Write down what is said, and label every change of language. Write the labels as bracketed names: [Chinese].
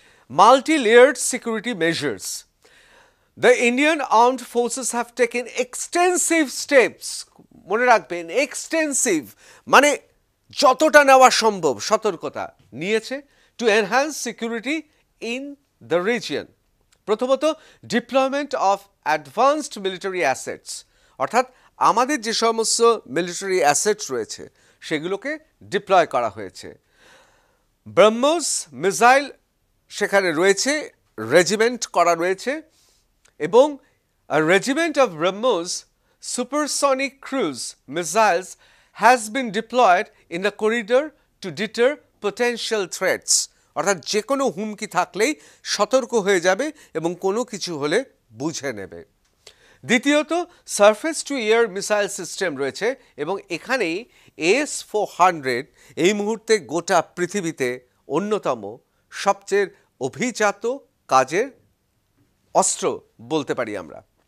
[English] Multi layered security measures. The Indian armed forces have taken extensive steps, [Bangla] মনে রাখবেন extensive মানে যতটা নেওয়া সম্ভব সতর্কতা নিয়েছে, [English] To enhance security in the region. [Bangla] প্রথমত [English] deployment of advanced military assets, [Bangla] অর্থাৎ আমাদের যে সমস্ত মিলিটারি অ্যাসেটস রয়েছে সেগুলোকে ডিপ্লয় করা হয়েছে। ব্রহ্মোস মিসাইল সেখানে রয়েছে, রেজিমেন্ট করা রয়েছে, এবং [English] a regiment of BrahMos supersonic cruise missiles has been deployed in the corridor to deter potential threats. [Bangla] অর্থাৎ যে কোনো হুমকি থাকলেই সতর্ক হয়ে যাবে এবং কোনো কিছু হলে বুঝে নেবে। দ্বিতীয়ত surface two air missile system রয়েছে, এবং এখানেই S-400 এই মুহূর্তে গোটা পৃথিবীতে অন্যতম সবচেয়ে অভিজাত কাজের অস্ত্র বলতে পারি আমরা।